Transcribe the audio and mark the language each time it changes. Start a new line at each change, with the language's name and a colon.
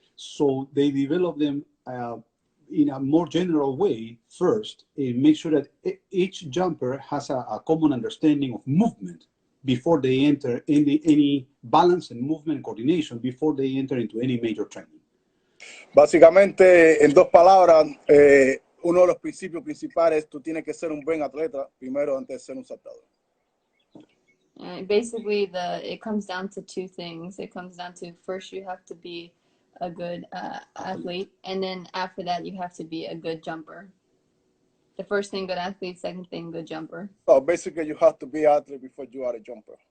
English: So they develop them in a more general way first, and make sure that each jumper has a common understanding of movement before they enter any balance and movement coordination before they enter into any major training.
Spanish: Básicamente, en dos palabras, uno de los principios principales, tú tienes que ser un buen atleta primero antes de ser un saltador.
English: Basically, it comes down to two things. It comes down to first you have to be a good athlete, and then after that you have to be a good jumper. The first thing, good athlete. Second thing, good jumper. So basically, you have to be an athlete before you are a jumper.